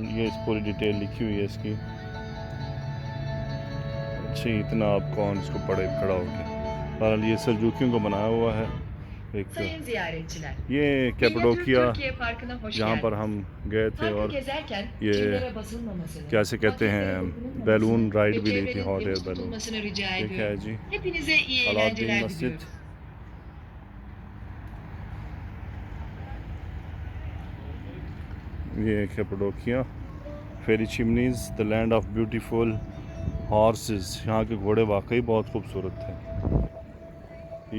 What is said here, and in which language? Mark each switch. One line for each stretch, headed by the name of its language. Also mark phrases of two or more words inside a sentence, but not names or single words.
Hindi: ये इस पूरी डिटेल लिखी हुई है इसकी। अच्छी, इतना आप कौन इसको पढ़े खड़ा हो गया। बहरहाल ये सल्जूकियों को बनाया हुआ है एक।
Turkish: Sayın ziyaretçiler,
Hindi: ये
Turkish: Minyatür
Hindi: कैपडोकिया
Turkish: Türkiye Parkı'na hoş
Hindi: जहाँ पर
Turkish: geldiniz.
Hindi: हम गए थे
Turkish: Parkı
Hindi: और
Turkish: gezerken
Hindi: ये
Turkish: çimlere basılmamasını,
Hindi: कैसे कहते हैं
Turkish: maketlere dokunulmamasını
English: balloon ride
Turkish: ve
Hindi: भी ली थी,
Turkish: çevrenin
English: hot air
Turkish: temiz
Hindi: बैलून।
Turkish: tutulmasını rica
Hindi: ये क्या है
Turkish: ediyorum.
Hindi: जी,
Turkish: Hepinize iyi
Hindi: अलाउद्दीन
Turkish: eğlenceler
Hindi: मस्जिद।
Turkish: diliyorum.
English: ये Cappadocia, fairy chimneys, the land of beautiful horses।
Hindi: यहाँ के घोड़े वाकई बहुत खूबसूरत थे।